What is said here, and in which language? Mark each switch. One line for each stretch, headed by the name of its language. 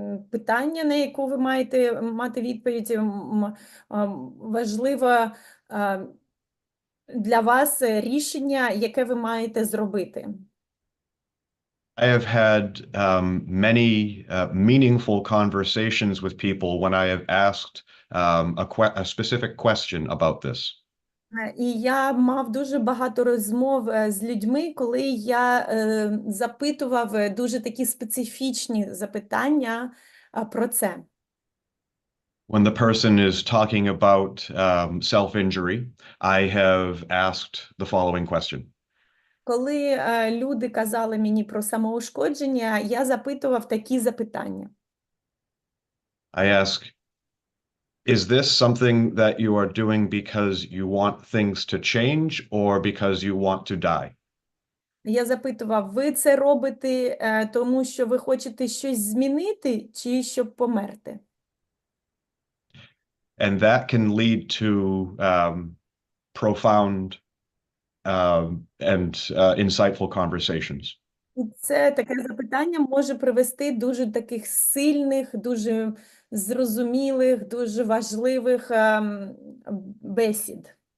Ukrainian: питання, на яку ви маєте мати відповідь. Важливо для вас рішення, яке ви маєте зробити.
English: I have had many meaningful conversations with people when I have asked a specific question about this.
Ukrainian: І я мав дуже багато розмов з людьми, коли я запитував дуже такі специфічні запитання про це.
English: When the person is talking about self-injury, I have asked the following question.
Ukrainian: Коли люди казали мені про самоушкодження, я запитував такі запитання.
English: I ask, is this something that you are doing because you want things to change or because you want to die?
Ukrainian: Я запитував, ви це робите тому, що ви хочете щось змінити, чи щоб померти?
English: And that can lead to profound and insightful conversations.
Ukrainian: І це таке запитання може привести дуже таких сильних, дуже зрозумілих, дуже важливих бесід.